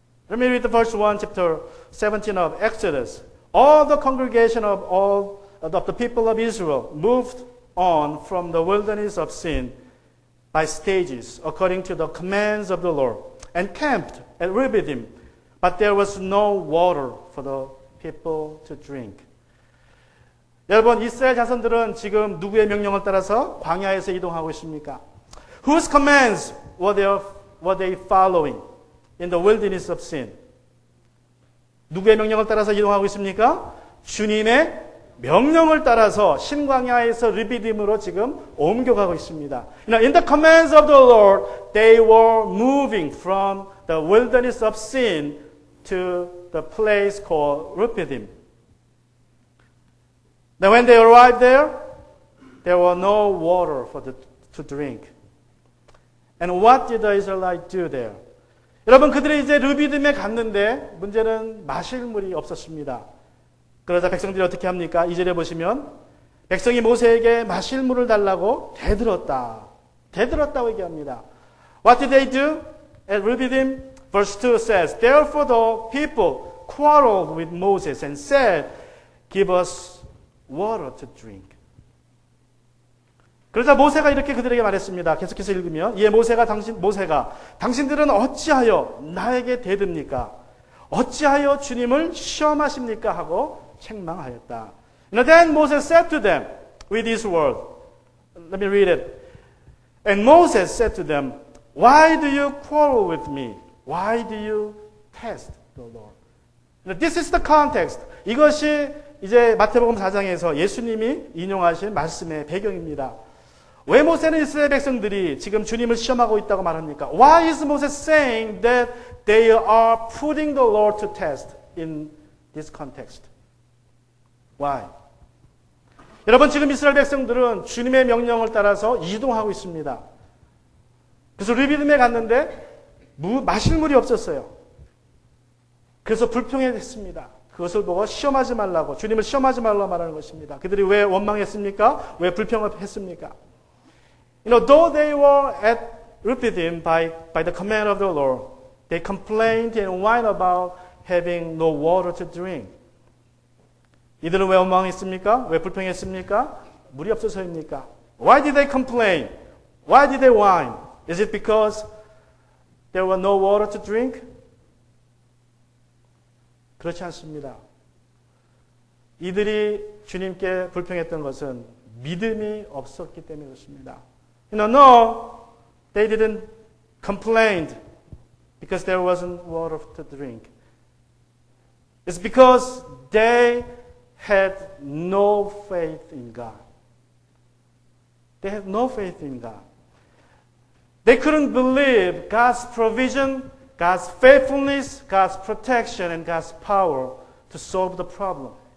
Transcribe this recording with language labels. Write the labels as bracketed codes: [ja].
[en] Let me read the verse 1 chapter 17 of Exodus. All the congregation of the people of Israel moved on from the wilderness of Sin by stages according to the commands of the Lord and camped at Rephidim, but there was no water for the people to drink. [ko] 여러분, 이스라엘 자손들은 지금 누구의 명령을 따라서 광야에서 이동하고 있습니까? [en] Whose commands were they following in the wilderness of Sin? [ko] 누구의 명령을 따라서 이동하고 있습니까? 주님의 명령을 따라서 신광야에서 르비딤으로 지금 옮겨가고 있습니다. [en] In the commands of the Lord, they were moving from the wilderness of Sin to the place called Rephidim. Now when they arrived there were no water to drink. And what did the Israelites do there? [ko] 여러분, 그들이 이제 르비딤에 갔는데 문제는 마실 물이 없었습니다. 그러자 백성들이 어떻게 합니까? 2절에 보시면 백성이 모세에게 마실 물을 달라고 대들었다고 얘기합니다. [en] What did they do at Rephidim? Verse 2 says, Therefore the people quarreled with Moses and said, Give us water to drink. [ko] 그러자 모세가 이렇게 그들에게 말했습니다. 계속해서 읽으면 모세가 당신들은 어찌하여 나에게 대듭니까? 어찌하여 주님을 시험하십니까? 하고 책망하였다. [en] Then Moses said to them with these words. Let me read it. And Moses said to them, Why do you quarrel with me? Why do you test the Lord? This is the context. [ko] 이것이 이제 마태복음 4장에서 예수님이 인용하신 말씀의 배경입니다. 왜 모세는 이스라엘 백성들이 지금 주님을 시험하고 있다고 말합니까? [en] Why is Moses saying that they are putting the Lord to test in this context? Why? [ko] 여러분, 지금 이스라엘 백성들은 주님의 명령을 따라서 이동하고 있습니다. 그래서 르비딤에 갔는데 마실 물이 없었어요. 그래서 불평했습니다. 그것을 보고 시험하지 말라고, 주님을 시험하지 말라고 말하는 것입니다. 그들이 왜 원망했습니까? 왜 불평을 했습니까? [en] Though they were at Rephidim by the command of the Lord, they complained and whined about having no water to drink. [ko] 이들은 왜 원망했습니까? 왜 불평했습니까? 물이 없어서입니까? [en] Why did they complain? Why did they whine? Is it because there was no water to drink? [ko] 그렇지 않습니다. 이들이 주님께 불평했던 것은 믿음이 없었기 때문에 그렇습니다. [en] No, they didn't complain because there wasn't water to drink. It's because they had no faith in God. They had no faith in God. They couldn't believe God's provision, God's faithfulness, God's protection, and God's power to solve the problem.